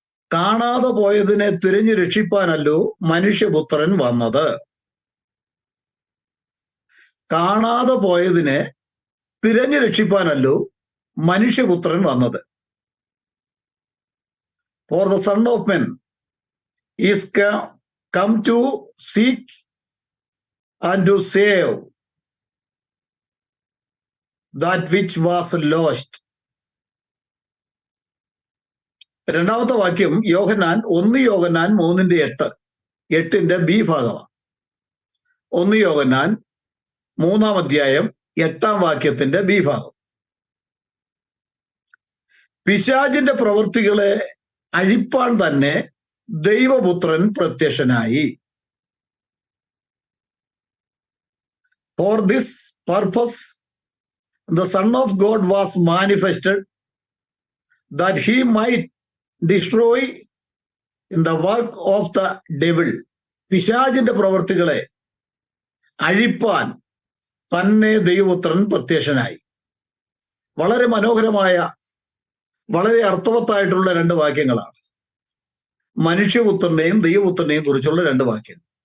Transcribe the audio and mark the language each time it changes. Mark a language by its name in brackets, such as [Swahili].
[Malayalam] കാണാതെ പോയതിനെ തിരഞ്ഞു രക്ഷിപ്പാനല്ലോ മനുഷ്യപുത്രൻ വന്നത്. കാണാതെ പോയതിനെ തിരഞ്ഞു രക്ഷിപ്പാനല്ലോ മനുഷ്യപുത്രൻ വന്നത്. [English] For the Son of Man is come to seek and to save that which was lost. [Malayalam] രണ്ടാമത്തെ വാക്യം യോഹന്നാൻ 1 യോഹന്നാൻ 3:8 B ഭാഗമാണ്. 1 യോഹന്നാൻ 3-ാം അധ്യായം 8-ാം വാക്യത്തിന്റെ B ഭാഗം. പിശാചിന്റെ പ്രവൃത്തികളെ അഴിപ്പാൻ തന്നെ ദൈവപുത്രൻ പ്രത്യക്ഷനായി. [English] For this purpose the Son of God was manifested, that he might destroy in the work of the devil. [Malayalam] പിശാചിന്റെ പ്രവൃത്തികളെ അഴിപ്പാൻ തന്നെ ദൈവപുത്രൻ പ്രത്യക്ഷനായി. വളരെ മനോഹരമായ, വളരെ അർത്ഥവത്തായിട്ടുള്ള 2 വാക്യങ്ങളാണ്. മനുഷ്യപുത്രനെയും ദൈവപുത്രനെയും കുറിച്ചുള്ള 2 വാക്യങ്ങൾ.